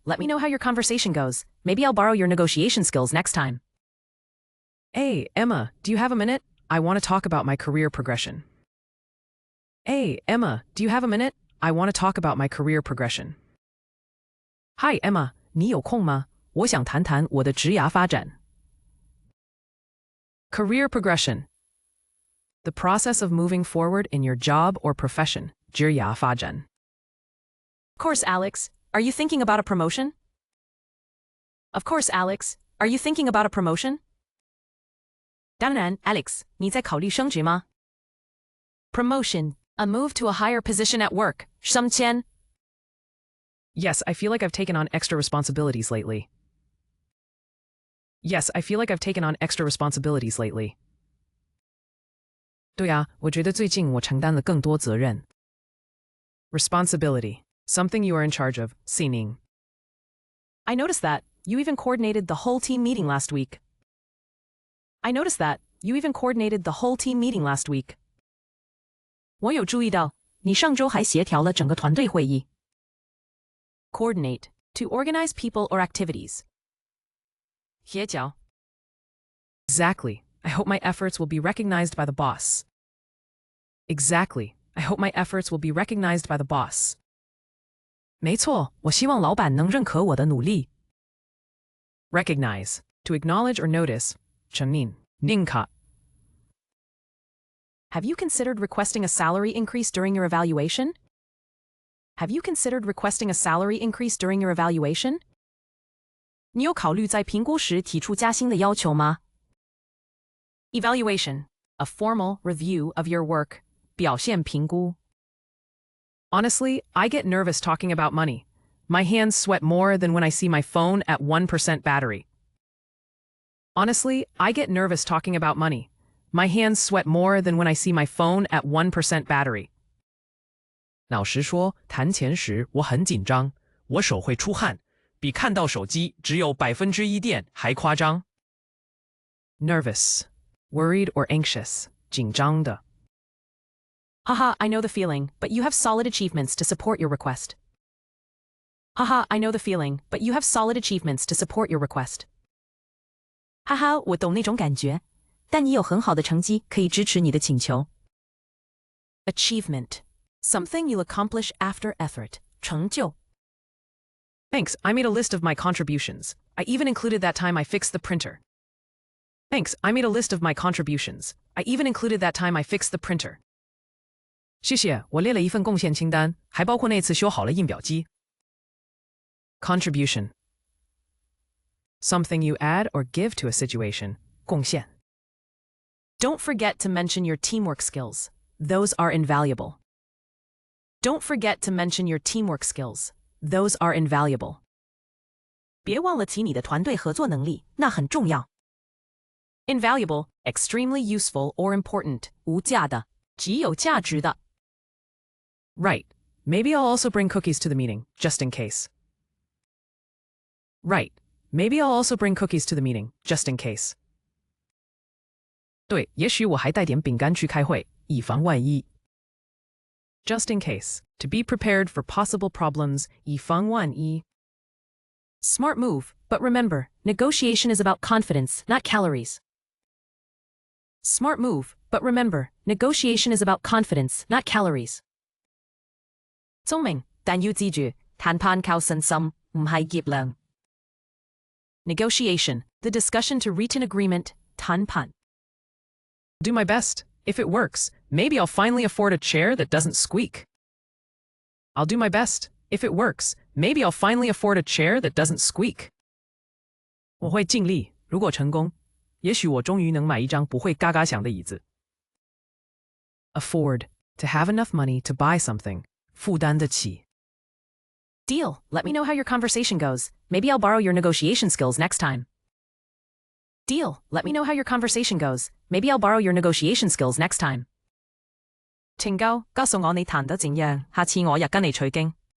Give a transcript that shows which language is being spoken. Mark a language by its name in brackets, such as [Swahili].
[English] Let me know how your conversation goes. Maybe I'll borrow your negotiation skills next time. Hey, Emma, do you have a minute? I want to talk about my career progression. Hey, Emma, do you have a minute? I want to talk about my career progression. [Chinese] Hi, Emma, 你有空吗？我想谈谈我的职涯发展。 [English] Career progression. The process of moving forward in your job or profession. [Chinese] 职涯发展。 [English] Of course, Alex. Are you thinking about a promotion? Of course, Alex. Are you thinking about a promotion? [Chinese] 当然 Alex, 你在考虑升职吗？ [English] Promotion, a move to a higher position at work. [Chinese] 升迁。 [English] Yes, I feel like I've taken on extra responsibilities lately. Yes, I feel like I've taken on extra responsibilities lately. [Chinese] 对啊，我觉得最近我承担了更多责任。 [English] Responsibility, something you are in charge of, 司令。 I noticed that. You even coordinated the whole team meeting last week. I noticed that. You even coordinated the whole team meeting last week. [Chinese] 我有注意到，你上周还协调了整个团队会议。 [English] Coordinate, to organize people or activities. [Chinese] 协调。 [English] Exactly. I hope my efforts will be recognized by the boss. Exactly. I hope my efforts will be recognized by the boss. [Chinese] 没错，我希望老板能认可我的努力。 [English] Recognize, to acknowledge or notice. [Chinese] 承认，认可。 [English] Have you considered requesting a salary increase during your evaluation? Have you considered requesting a salary increase during your evaluation? [Chinese] 你有考虑在评估时提出加薪的要求吗？ [English] Evaluation, a formal review of your work. [Chinese] 表现评估。 [English] Honestly, I get nervous talking about money. My hands sweat more than when I see my phone at 1% battery. Honestly, I get nervous talking about money. My hands sweat more than when I see my phone at 1% battery. [Chinese] 老实说，谈钱时我很紧张，我手会出汗，比看到手机只有1%电还夸张。 [English] Nervous, worried or anxious, 紧张的。 Haha, I know the feeling, but you have solid achievements to support your request. Haha, I know the feeling, but you have solid achievements to support your request. [Chinese] 哈哈，我懂那种感觉，但你有很好的成绩可以支持你的请求。 [English] Achievement, something you'll accomplish after effort. [Chinese] 成就。 [English] Thanks, I made a list of my contributions. I even included that time I fixed the printer. Thanks, I made a list of my contributions. I even included that time I fixed the printer. [Chinese] 谢谢，我列了一份贡献清单，还包括那次修好了印表机。 [English] Contribution, something you add or give to a situation. [Chinese] 贡献。 [English] Don't forget to mention your teamwork skills. Those are invaluable. Don't forget to mention your teamwork skills. Those are invaluable. [Chinese] 别忘了提你的团队合作能力，那很重要。 [English] Invaluable, extremely useful or important. [Chinese] 无价的，极有价值的。 [English] Right. maybe I'll also bring cookies to the meeting, just in case. Right, maybe I'll also bring cookies to the meeting, just in case. [Chinese] 对，也许我还带点饼干去开会，以防万一。 [English] Just in case, to be prepared for possible problems, [Chinese] 以防万一。 [English] Smart move, but remember, negotiation is about confidence, not calories. Smart move, but remember, negotiation is about confidence, not calories. [Chinese] 聰明，但要記住，談判靠信心，唔係葉量。 [English] Negotiation, the discussion to reach an agreement, 談判。 Do my best. If it works, maybe I'll finally afford a chair that doesn't squeak. I'll do my best. If it works, maybe I'll finally afford a chair that doesn't squeak. [Chinese] 我会尽力，如果成功，也许我终于能买一张不会嘎嘎响的椅子。 [English] Afford, to have enough money to buy something. [Chinese] 负担得起。 [English] Deal. Let me know how your conversation goes. Maybe I'll borrow your negotiation skills next time. Deal. Let me know how your conversation goes. Maybe I'll borrow your negotiation skills next time. [Chinese] 請教，告訴我你談得怎樣，下次我也跟你取經。